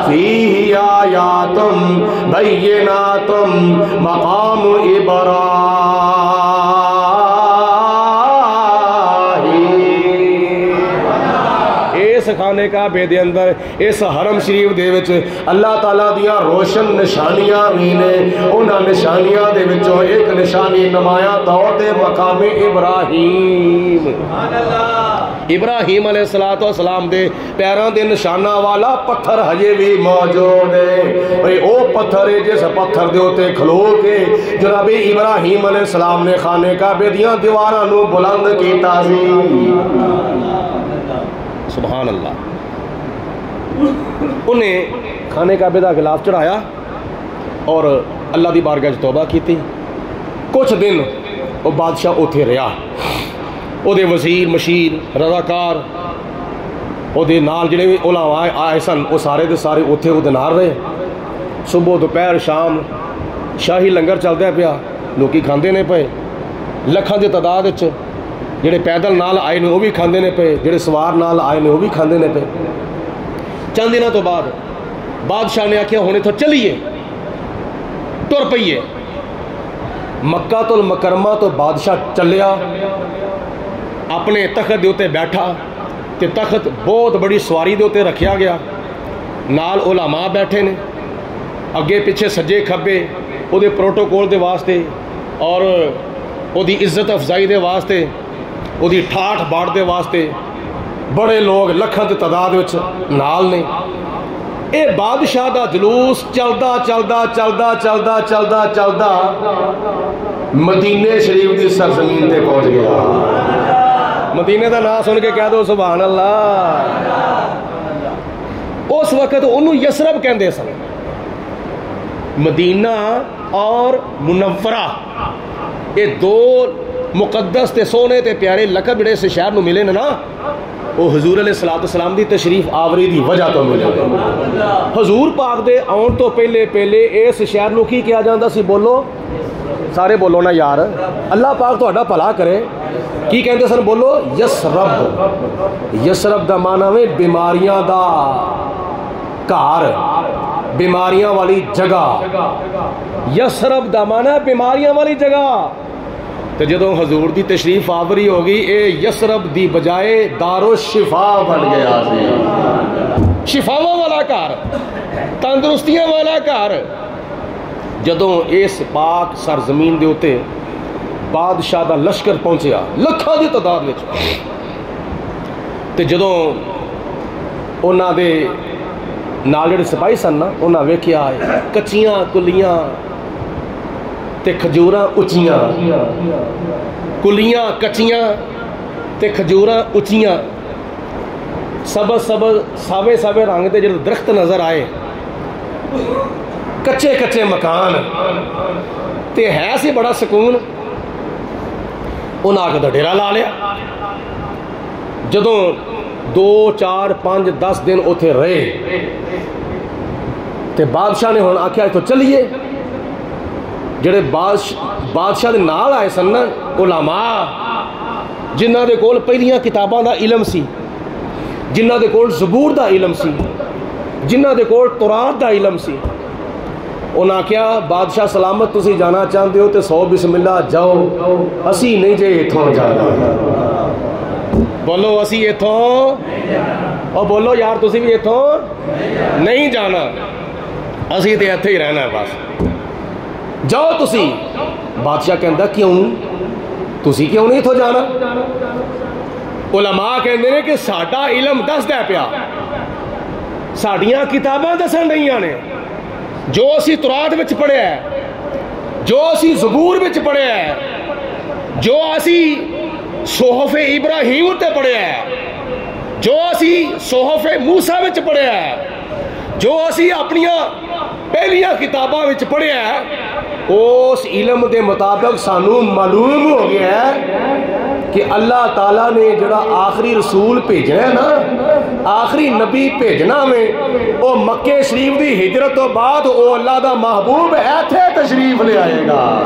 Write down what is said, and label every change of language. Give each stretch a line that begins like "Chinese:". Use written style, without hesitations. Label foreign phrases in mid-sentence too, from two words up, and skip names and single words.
Arabic: فیہ آیات بینات مقام ابراہیم،
Punjabi: اس خانے کعبے دے اندر اس حرم شریف دے وچ اللہ تعالیٰ دیاں روشن نشانیاں بھی نے، انہاں نشانیاں دے وچوں ایک نشانی نمایاں طور تے مقام ابراہیم، ابراہیم علیہ السلام دے پیراں دے نشانہ والا پتھر ہجے بھی موجود ہے۔ او پتھر ہے جس پتھر دے ہوتے کھلو کے جناب ابراہیم علیہ السلام نے خانے کعبے دیاں دیواراں نو بلند کیتا سی۔
Arabic: سبحان اللہ۔
Punjabi: انہیں خانے کعبے دا غلاف چڑھایا اور اللہ دی بارگاہ وچ توبہ کیتی۔ کچھ دن وہ بادشاہ اوتھے رہا، او دے وزیر مشیر رضاکار او دے نال جڑے علماء آئے سن وہ سارے دے سارے اوتھے او دے نال رہے۔ صبح دوپہر شام شاہی لنگر چلدا پیا، لوکی کھاندے نے پئے، لکھاں دی تعداد وچ ਜਿਹੜੇ ਪੈਦਲ ਨਾਲ ਆਏ ਨੇ ਉਹ ਵੀ ਖਾਂਦੇ ਨੇ ਪਏ, ਜਿਹੜੇ ਸਵਾਰ ਨਾਲ ਆਏ ਨੇ ਉਹ ਵੀ ਖਾਂਦੇ ਨੇ ਪਏ। ਚੰਦ ਦਿਨਾਂ ਤੋਂ ਬਾਅਦ ਬਾਦਸ਼ਾਹ نے آخیا ہوں اتوں چلیے، تر پیے۔ مکہ المکرمہ تو بادشاہ چلیا، اپنے تخت دے اتنے بیٹھا، تے تخت بہت بڑی سواری دے اتنے رکھیا گیا، نال علماء بیٹھے نے، اگے پیچھے سجے کھبے وہ دے پروٹوکول دے واسطے اور وہ دی عزت افزائی دے واسطے، وہ دی ٹھاٹھ باٹ دے واسطے بڑے لوگ لکھاں دی تعداد وچ نال نے۔ اے بادشاہ دا جلوس چلدا چلدا چلدا چلدا چلدا چلدا مدینے شریف دی سرزمین تے پہنچ گیا۔ مدینے دا نام سن کے کہہ دو
Arabic: سبحان اللہ۔
Punjabi: اس وقت انہوں یسرب کہندے سن۔ مدینہ اور منورہ یہ دو مقدس تے سونے تے پیارے لقب جڑے اس شہر نو ملے نا، وہ حضور علیہ السلام دی تشریف آوری دی وجہ تو ملے۔ حضور پاک دے آن تو پہلے اس شہر نو کی کیا جاندہ سی؟ بولو سارے بولو نا یار، اللہ پاک تو اڈا پلا کرے، کی کہندے سن؟ بولو یسرب۔ یسرب دا معنی میں بیماریاں دا گھر، بیماریاں والی جگہ۔ یسرب دا معنی بیماریاں والی جگہ۔ تو جدوں حضور دی تشریف آوری ہوگی، اے یسرب دی بجائے دار الشفا بن گیا سی، شفاواں والا گھر، تندرستیاں والا گھر۔ جدوں اس پاک سرزمین دے اوتے بادشاہ دا لشکر پہنچیا لکھاں دی تعداد وچ، تے جدوں انہاں دے نال جڑے سپاہی سن نا، انہاں ویکھیا کچیاں کلیاں تے کھجوراں اچیاں، کلیاں کچیاں تے کھجوراں اچیاں، سبز ساوے ساوے رنگ دے جڑے درخت نظر آئے، کچے کچے مکان، تے ہے سی بڑا سکون۔ انہاں آ کے ڈیرا لا لیا۔ جدوں 2 4 5 10 دن اتنے رہے تے بادشاہ نے ہن آخیا اتوں چلیے۔ جڑے بادشاہ دے نال آئے سن نا علماء، جنہ دے کول پہلیاں کتاباں دا علم سی، جنہ دے کول زبور دا علم سی، جنہ دے کول تورات دا علم سی، انہاں کیا بادشاہ سلامت تسی جانا چاہتے ہو تے 100 بسم اللہ جاؤ، اسی نہیں جے اتھوں جانا۔ بولو اسی اتھوں، اور بولو یار تسی بھی اتھوں نہیں جانا، اسی تے اتھے ہی رہنا ہے بس، جاؤ تسی۔ بادشاہ کہندا کیوں؟ تسی کیوں نہیں اتھوں جانا؟ علماء کہندے نے کہ ساڈا علم دسدا پیا، ساڈیاں کتاباں دسن رہیاں نے، جو اسی تورات وچ پڑھیا ہے، جو اسی زبور وچ پڑھیا ہے، جو اسی صحف ابراہیم تے پڑھیا ہے، جو اسی صحف موسیٰ وچ پڑھیا ہے، جو اسی اپنیاں پہلیاں کتاباں وچ پڑھیا ہے، اس علم دے مطابق سانو معلوم ہو گیا ہے کہ اللہ تعالیٰ نے جڑا آخری رسول بھیجنا ہے نا، آخری نبی بھیجنا میں، وہ مکہ شریف دی ہجرت تو بعد وہ اللہ دا محبوب ایتھے تشریف لے آئے گا۔